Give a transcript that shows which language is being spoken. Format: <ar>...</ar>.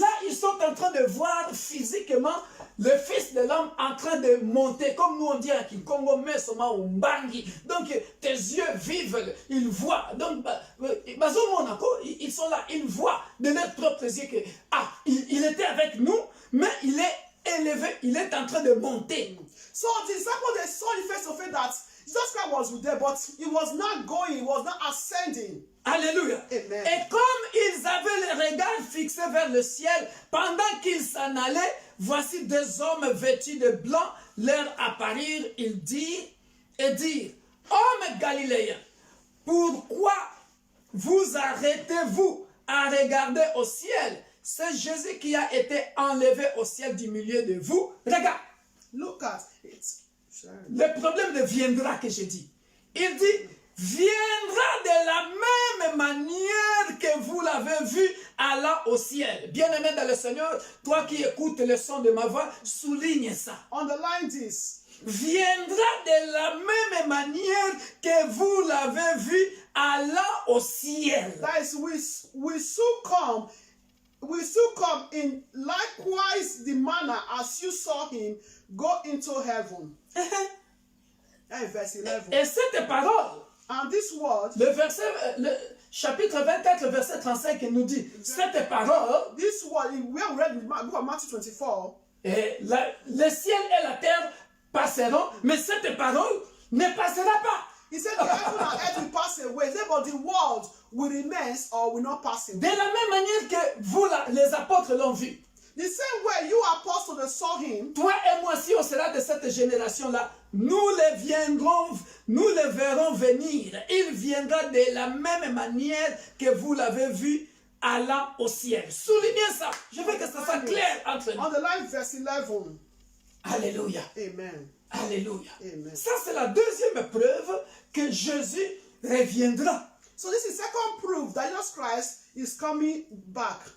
<fr>Là, ils sont en train de voir physiquement le Fils de l'homme en train de monter, comme nous on dit à Kikongo, mais seulement au Mbangi. Donc, tes yeux vivent, ils voient. Donc, ils sont là, ils voient de leurs propres yeux que, il était avec nous, mais il est élevé, il est en train de monter.</fr> <en>So the disciples, they saw the face to face that Jesus Christ was with them, but he was not going, he was not ascending. Alléluia. Amen.</en> <fr>Et comme ils avaient les regards fixés vers le ciel, pendant qu'ils s'en allaient, voici deux hommes vêtus de blanc leur apparirent, ils dirent, hommes galiléens, pourquoi vous arrêtez-vous à regarder au ciel? C'est Jésus qui a été enlevé au ciel du milieu de vous. Regarde,</fr> <en>Look at it.</en> <fr>le problème deviendra que j'ai dit. Il dit, viendra de la même manière que vous l'avez vu allant au ciel. Bien-aimé dans le Seigneur, toi qui écoutes le son de ma voix, souligne ça.</fr> <en>Underline this.</en> <fr>Viendra de la même manière que vous l'avez vu allant au ciel.</fr> <en>That is, we soon come. We soon come in likewise the manner as you saw him go into heaven. That is verse 11.</en> <fr>Et cette parole,</fr> <en>And this word,</en> <fr>le chapitre 24, verset 35, nous dit, cette parole,</fr> <en>this word, we have read in the book of Matthew 24.</en> <fr>et le ciel et la terre passeront, mais cette parole ne passera pas.</fr> <en>He said the heaven and earth will pass away, but the world will remain or will not pass</en> <fr>De</fr> <en>away.</en> <fr>la même manière que vous, les apôtres, l'ont vu.</fr> <en>The same way you apostles saw him,</en> <fr>Toi et moi, si on sera de cette génération-là, nous le verrons venir. Il viendra de la même manière que vous l'avez vu allant au ciel. Soulignez ça. Je veux que ça soit clair entre nous.</fr> <en>underline verse 11. Alléluia. Amen. Alléluia. Amen.</en> <fr>Ça, c'est la deuxième preuve que Jésus reviendra.</fr> <en>So this is second proof that Jesus Christ is coming back.</en>